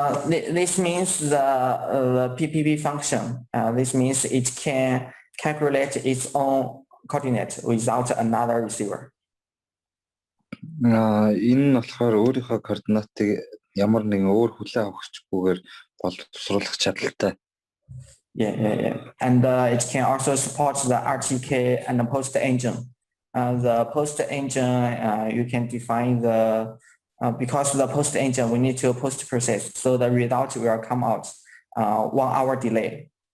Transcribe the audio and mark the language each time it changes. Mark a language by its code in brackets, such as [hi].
[en] This means the PPP function. This means it can calculate its own coordinate without another receiver. [mn] Энэ нь болохоор өөрийнхөө координатыг ямар нэгэн өөр хүлээн авахчгүйгээр боловсруулах чадaltaй. [en] Yeah. And it can also support the RTK and the post engine. The post engine, you can define the, because the post engine, we need to post process. So the result will come out 1 hour delay.